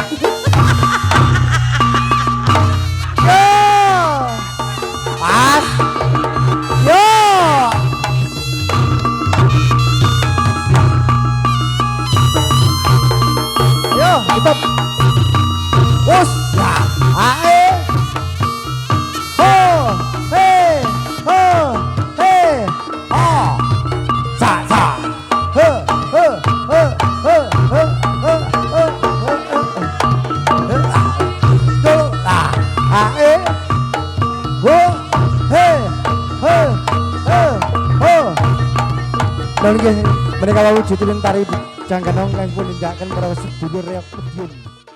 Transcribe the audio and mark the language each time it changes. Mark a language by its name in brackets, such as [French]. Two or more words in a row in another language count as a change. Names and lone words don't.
[Javanese] Yo. Pas. Yo. Yo, tutup. Us. Ya. Ae. Ho. He. Ho. He. Ho. Sa sa. He. He. He. He. He. He. He. Yo. Ae. Ho. He. He. He. Ho. Dan nggih [Indonesian] mereka lalu [Javanese] jutiling tari jangkanong kang pun nindakaken para sedulur reok Madiun.